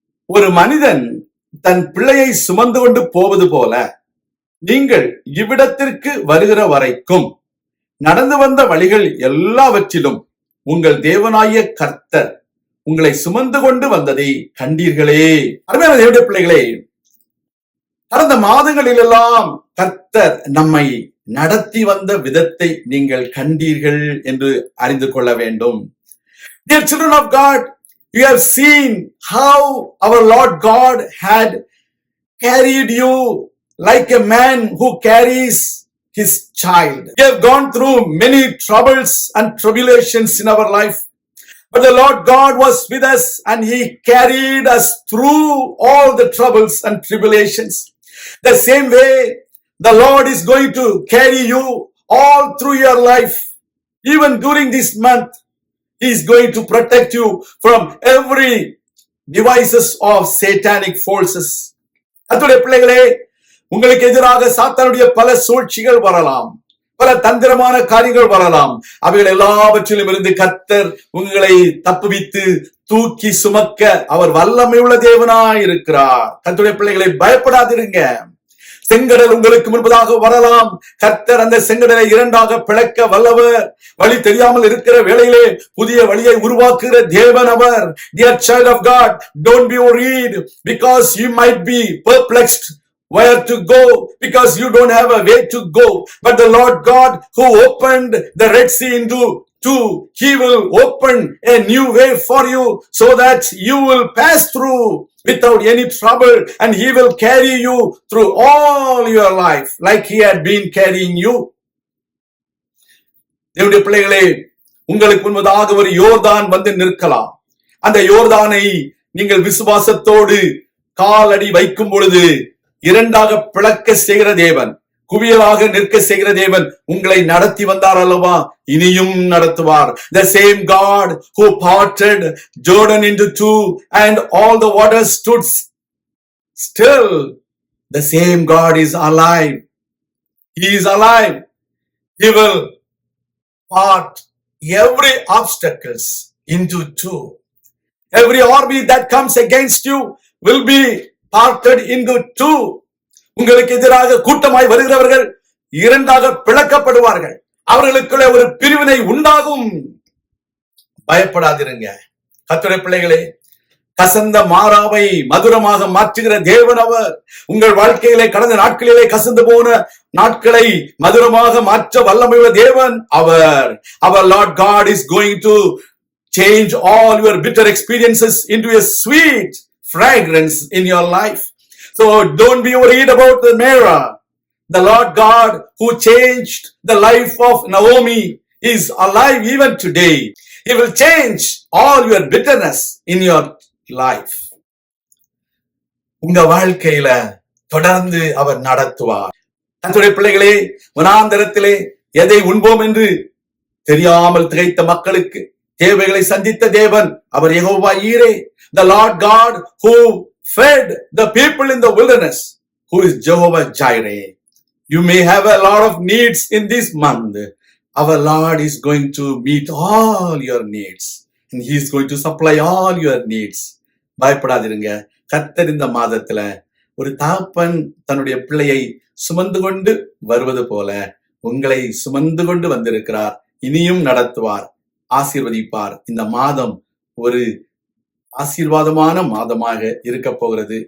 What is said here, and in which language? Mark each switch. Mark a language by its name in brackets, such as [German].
[Tamil] ஒரு மனிதன் தன் பிள்ளையை சுமந்து கொண்டு போவது போல நீங்கள் இவ்விடத்திற்கு வருகிற வரைக்கும் நடந்து வந்த வழிகள் எல்லாவற்றிலும் உங்கள் தேவனாகிய கர்த்தர் உங்களை சுமந்து கொண்டு வந்ததை கண்டீர்களே. அருமையான தேவனுடைய பிள்ளைகளே, கடந்த மாதங்களிலெல்லாம் கர்த்தர் நம்மை நடத்தி வந்த விதத்தை நீங்கள் கண்டீர்கள் என்று அறிந்து கொள்ள வேண்டும். [English] Dear children of God, you have seen how our Lord God had carried you like a man who carries his child. We have gone through many troubles and tribulations in our life, but the Lord God was with us and he carried us through all the troubles and tribulations. The same way the Lord is going to carry you all through your life. Even during this month, he is going to protect you from every devices of satanic forces. [Tamil] அத்துடைய பிள்ளைகளே, உங்களுக்கு எதிராக சாத்தானுடைய பல சூழ்ச்சிகள் வரலாம், பல தந்திரமான காரியங்கள் வரலாம். அவைகள் எல்லாவற்றிலும் இருந்து கர்த்தர் உங்களை தப்புவித்து தூக்கி சுமக்க அவர் வல்லமை உள்ள தேவனாய் இருக்கிறார். கர்த்தருடைய பிள்ளைகளை, பயப்படாதிருங்க. செங்கடல் உங்களுக்கு முன்பதாக வரலாம். கர்த்தர் அந்த செங்கடலை இரண்டாக பிளக்க வல்லவர். வழி தெரியாமல் இருக்கிற வேளையிலே புதிய வழியை உருவாக்குகிற தேவன் அவர். [English] Dear child of God, don't be worried because you might be perplexed where to go because you don't have a way to go. But the Lord God who opened the Red Sea into two, he will open a new way for you so that you will pass through without any trouble, and he will carry you through all your life like he had been carrying you. [Tamil] தேவனுடைய பிள்ளைகளே, உங்களுக்கு முன்பதாக ஒரு யோர்தான் வந்து நிற்கலாம். அந்த யோர்தானை நீங்கள் விசுவாசத்தோடு காலடி வைக்கும் பொழுது இரண்டாக பிளக்க செய்கிற தேவன், குவியலாக நிற்க செய்கிற தேவன் உங்களை நடத்தி வந்தார் அல்லவா, இனியும் நடத்துவார். [English] The same God who parted Jordan into two and all the waters stood still, the same God is alive. He is alive. He will part every obstacles into two. Every army that comes against you will be parted into two. [Tamil] உங்களுக்கு எதிராக கூட்டமாய் வருகிறவர்கள் இரண்டாக பிளக்கப்படுவார்கள். அவர்களுக்குள்ளே ஒரு பிரிவினை உண்டாகும். பயப்படாதிருங்க. கர்த்தருடைய பிள்ளைகளே, கசந்த மாறாவை மதுரமாக மாற்றுகிற தேவன் அவர். உங்கள் வாழ்க்கையிலே கடந்த நாட்களிலே கசந்து போன நாட்களை மதுரமாக மாற்ற வல்லமையுள்ள தேவன் அவர். [English] Our Lord God is going to change all your bitter experiences into a sweet fragrance in your life. So don't be worried about the Mara. The Lord God who changed the life of Naomi is alive even today. He will change all your bitterness in your life. [Tamil] உங்க வாழ்க்கையில தொடர்ந்து அவர் நடத்துவார். கர்த்தருடைய பிள்ளைகளே, வனாந்தரத்திலே எதை உண்போம் என்று தெரியாமல் திகைத்த மக்களுக்கு தேவைகளை சந்தித்த தேவன் அவர் யெகோவா ஈரே. [English] The Lord God who fed the people in the wilderness, who is Jehovah Jireh. You may have a lot of needs in this month. Our Lord is going to meet all your needs and he is going to supply all your needs. [Tamil] பயப்படாதிருங்க. கர்த்தர் இந்த மாதத்துல ஒரு தகப்பன் தன்னுடைய பிள்ளையை சுமந்து கொண்டு வருவது போல உங்களை சுமந்து கொண்டு வந்திருக்கிறார். இனியும் நடத்துவார், ஆசீர்வதிப்பார். இந்த மாதம் ஒரு ஆசீர்வாதமான மாதமாக இருக்க போகிறது.